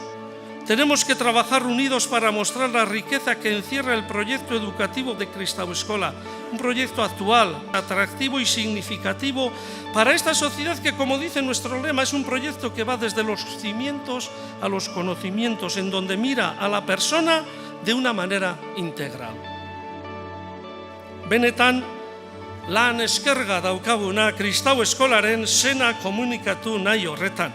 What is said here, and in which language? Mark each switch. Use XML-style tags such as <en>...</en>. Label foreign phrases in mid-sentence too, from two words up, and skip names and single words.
<es>Tenemos que trabajar unidos para mostrar la riqueza que encierra el proyecto educativo de Kristau Eskola, un proyecto actual, atractivo y significativo para esta sociedad que, como dice nuestro lema, es un proyecto que va desde los cimientos a los conocimientos, en donde mira a la persona de una manera integral.</es> <eu>Benetan, lan eskerga daukaguna Kristau Eskolaren zena komunikatu nahi horretan.</eu>